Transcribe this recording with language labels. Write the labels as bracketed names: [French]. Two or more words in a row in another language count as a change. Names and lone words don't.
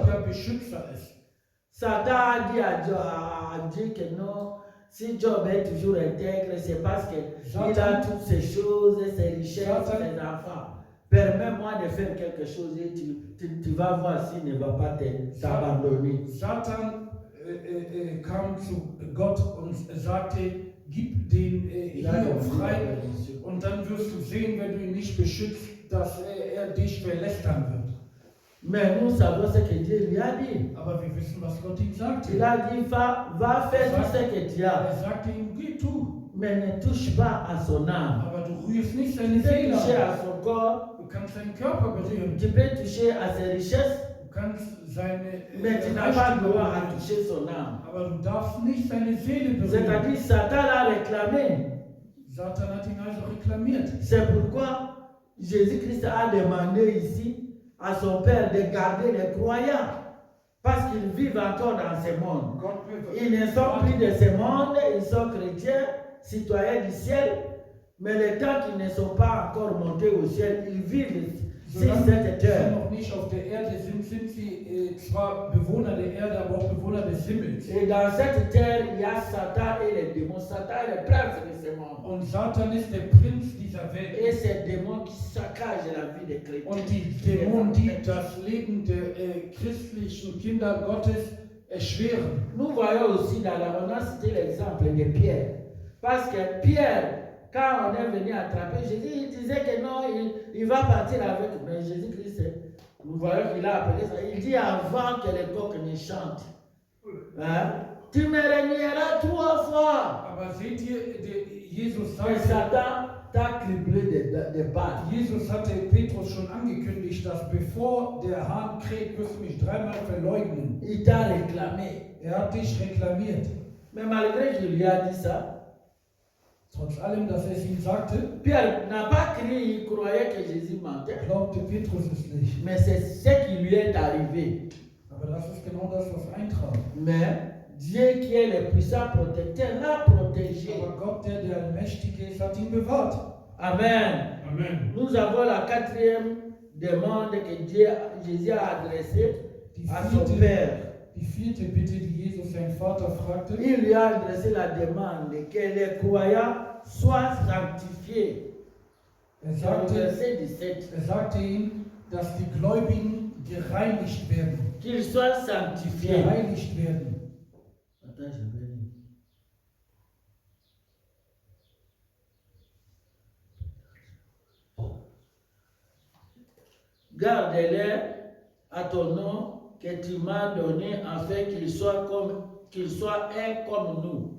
[German] mächtiger Beschützer ist. [French] Satan a dit à Dieu que non, si Job est toujours intègre, c'est parce qu'il a toutes ces choses, ses richesses, ses enfants. Permets-moi de faire quelque chose et tu vas voir s'il ne va pas t'abandonner. [German] Satan kam zu Gott und sagte, gib den Hiob frei und dann wirst du sehen, wenn du ihn nicht beschützt, dass er dich verlästern wird. [French] Mais nous savons ce que Dieu lui a dit. [German] Aber wir wissen, was Gott ihm sagte. [French] Il a dit, va faire tout ce que tu as, [German] Er sagte ihm, geh tu, [French] mais ne touche pas à son âme. [German] aber du rührst nicht [French] Tu [German] seine [French] peux [German] Seele [French] toucher [German] an. [French] à son corps, [German] Du kannst seinen Körper berühren, [French] tu peux toucher à ses richesses, [German] du kannst seine [French] mais tu n'as pas le droit à [German] berühren, [French] toucher son âme. [German] aber du darfst nicht seine Seele berühren. [French] C'est-à-dire, Satan l'a réclamé. [German] Satan hat ihn also reklamiert. [French] C'est pourquoi Jésus-Christ a demandé ici à son Père de garder les croyants. Parce qu'ils vivent encore dans ce monde. [German] Gott [French] Ils ne sont plus de ce monde, ils sont chrétiens, citoyens du ciel. Mais le temps qu'ils ne sont pas encore montés au ciel, ils vivent sur [German] Solange [French] cette [German] sie [French] terre. [German] noch nicht auf der Erde sind, sind sie zwar Bewohner der Erde, aber auch Bewohner des Himmels. [French] Et dans cette terre, il y a Satan et les démons. Satan est le prince de ce monde. [German] Und Satan ist der Prinz dieser Welt. [French] Et ces démons qui saccagent la vie des chrétiens. [German] Und die Dämonen, die das Leben der christlichen Kinder Gottes erschweren. [French] Nous voyons aussi dans la on a cité l'exemple de Pierre. Parce que Pierre, quand on est venu attraper Jésus, il disait que non, il va partir avec. Mais Jésus-Christ, nous voyons qu'il a appelé ça. Il dit avant que les coqs ne chantent. Hein? Tu me renieras 3 fois. [German] Aber seht ihr, Jesus [French] Et [German] sagte, [French] Satan t'a criblé de balles. [German] Jesus hatte Petrus schon angekündigt, dass bevor der Hahn kräht, wirst du mich 3-mal verleugnen. [French] Il t'a réclamé. [German] Er hat dich reklamiert. [French] Mais malgré qu'il lui a dit ça, [German] Trotz allem, dass er es ihm sagte, [French] Pierre n'a pas crié, il croyait que Jésus mentait. [German] glaubte Petrus es nicht. [French] Mais c'est ce qui lui est arrivé. [German] Aber das ist genau das, was eintrat. [French] Mais Dieu qui est le puissant protecteur l'a protégé. [German] Aber Gott, der Allmächtige ist, hat ihn bewahrt. [French] Amen. [German] Amen. [French] Nous avons la quatrième demande que Jésus a adressée à son Père. [German] Die vierte Bitte, die Jesus seinen Vater fragte, [French] Il lui a adressé la demande que les croyants soient sanctifiés. C'est le verset 17. [German] sagte ihm, dass die Gläubigen gereinigt werden. [French] Qu'ils soient sanctifiés. [German] Gereinigt werden. [French] Attends, je vais lire. Garde-les à ton nom que tu m'as donné afin qu'ils soient un comme nous.